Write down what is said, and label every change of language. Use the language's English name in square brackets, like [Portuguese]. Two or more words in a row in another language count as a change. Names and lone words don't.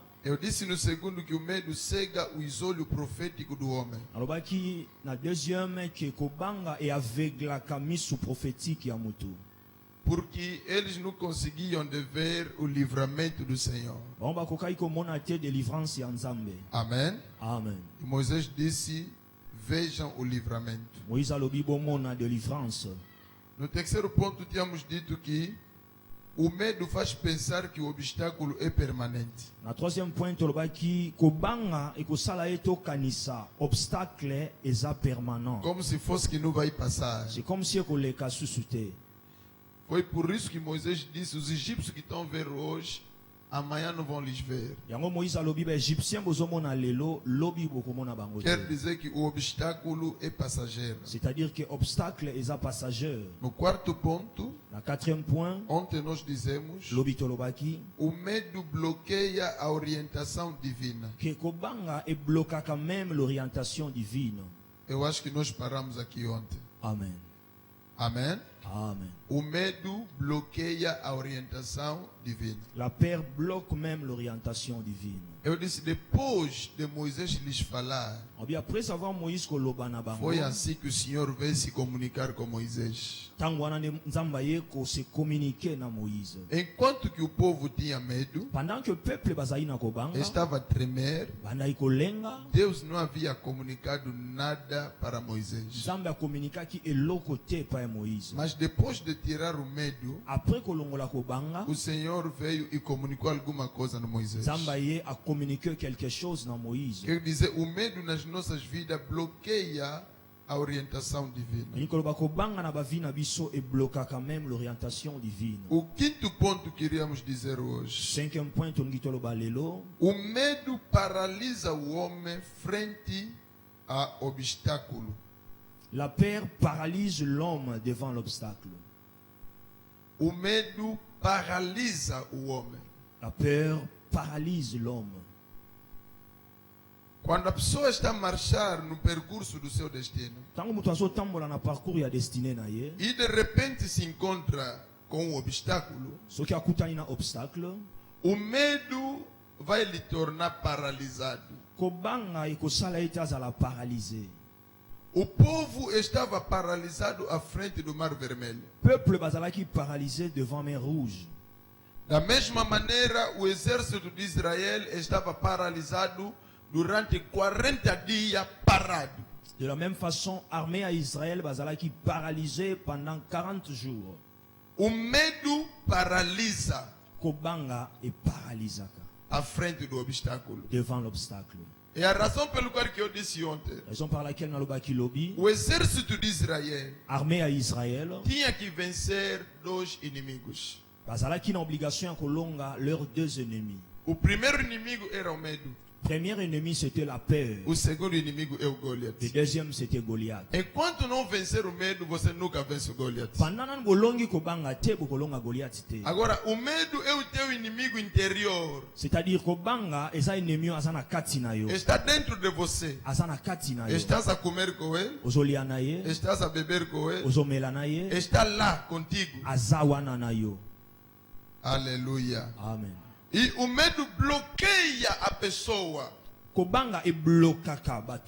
[Portuguese] Eu disse no segundo que o medo cega os olhos proféticos do homem. [Lingala] Nalobaki na [French] deuxième que [Lingala] kobanga e aveglaka misu prophétique ya moto. [Portuguese] Porque eles não conseguiam de ver o livramento do Senhor. [Lingala] Bango bakokai komona te délivrance ya Nzambe. [Portuguese] Amém? [Lingala] Amen. [Portuguese] E Moisés disse, vejam o livramento. [Lingala] Moïse alobi bomona délivrance. [Portuguese] No terceiro ponto, tínhamos dito que o medo faz pensar que o obstáculo é permanente. [Lingala] Na [French] troisième point [Lingala] tolobaki kobanga ekosala eto kanisa obstacle eza permanent. [Portuguese] Como se fosse que não vai passar. [French] C'est comme si [Lingala] ekoleka susu te. [Portuguese] Foi por isso que Moisés disse, os egípcios que estão vendo hoje, amanhã não vão lhes ver. [Lingala] Yango Moïse alobi ba égyptien bozomona lelo lobi bokomona bango te. [Portuguese] Quer dizer que o obstáculo é passageiro. [French] C'est-à-dire que obstacle eza passager. [Portuguese] No quarto ponto, [French] Na quatrième point [Portuguese] ontem nós dizemos, [Lingala] lobi tolobaki [Portuguese] o medo bloqueia a orientação divina. [French] que [Lingala] kobanga e blokaka [French] même l'orientation divine. [Portuguese] Eu acho que nós paramos aqui ontem. [Lingala] Amen. [Portuguese] Amém? [Lingala] Amen. [Portuguese] O medo bloqueia a orientação divina. [French] La peur bloque même l'orientation divine. [Portuguese] Eu disse, depois de Moisés lhes falar, [French] Après avoir [Lingala] Moïse koloba na bango, [Portuguese] foi assim que o Senhor veio se comunicar com Moisés. [Lingala] tango wana nde Nzamba ye ko [French] se communiquer [Lingala] na Moïse. [Portuguese] Enquanto que o povo tinha medo, [French] Pendant que le peuple [Lingala] bazali na kobanga, [Portuguese] estava a tremer, [Lingala] bandai kolenga, [Portuguese] Deus não havia comunicado nada para Moisés. [Lingala] Nzambe akomunikaki eloko te pa ya Moïse. [Portuguese] Mas depois de tirar o medo, [Lingala] Après kolongola kobanga, [Portuguese] o Senhor veio e comunicou alguma coisa no Moisés. [Lingala] Nzamba ye [French] a communiqué quelque chose [Lingala] na Moïse. [Portuguese] Quer dizer, o medo nas nossas vidas bloqueia a orientação divina. [Lingala] Nikoloba kobanga na bavi na biso e blokaka [French] même l'orientation divine. [Portuguese] O quinto ponto que queríamos dizer hoje. [French] Cinquième point [Lingala] tongi toloba lelo, [Portuguese] O medo paralisa o homem frente a obstáculo. [French] la peur paralyse l'homme devant l'obstacle. [Portuguese] O medo paralisa o homem. [French] La peur paralyse l'homme. [Portuguese] Quando a pessoa está a marchar no percurso do seu destino [Lingala] Tango mutu azotambola na parcours ya destiné na ye, [Portuguese] e de repente se encontra com um obstáculo, [Lingala] soki akutani na obstacle, [Portuguese] o medo vai lhe tornar paralisado. [Lingala] kobanga ekosala ete azala paralysé. [Portuguese] O povo estava paralisado à frente do Mar Vermelho. [French] Peuple bazalaki paralysé devant mer rouge. [Portuguese] Da mesma maneira, o exército de Israel estava paralisado durante 40 dias parado. [French] De la même façon, armée à Israël bazalaki paralysé pendant 40 jours. [Portuguese] O medo paralisa [Lingala] Kobanga e paralysaka [Portuguese] à frente do obstáculo. [French] devant l'obstacle. [Portuguese] E a razão pelo qual que eu disse ontem, [French] Raison par laquelle [Lingala] nalobaki lobi, [Portuguese] o exército de Israel [French] armée à Israël [Portuguese] tinha que vencer dois inimigos. [Lingala] bazalaki na obligation ya kolonga [French] leurs deux ennemis. [Portuguese] O primeiro inimigo era o medo. [French] Premier ennemi c'était la peur. [Portuguese] O segundo inimigo é o [French] Le [Portuguese] Goliath. [French] deuxième c'était Goliath. [Portuguese] Enquanto não vencer o medo, você nunca vence o Goliath. [Lingala] Pendant nan bolongi kobanga te bokolonga Goliath te. [Portuguese] Agora, o medo é o teu inimigo interior. [Lingala] C'est-à-dire kobanga eza ennemi aza na kati na yo. [Portuguese] Está dentro de você. [Lingala] Aza na kati na yo. [Portuguese] Estás a comer com ele. [Lingala] Ozolia na ye, [Portuguese] Estás a beber com ele. [Lingala] ozomela na ye, [Portuguese] Está lá contigo. [Lingala] aza wana na yo. [Portuguese] Aleluia. [Lingala] Amen. [Portuguese] E o medo bloqueia a pessoa. [Lingala] Kobanga e blokaka bato.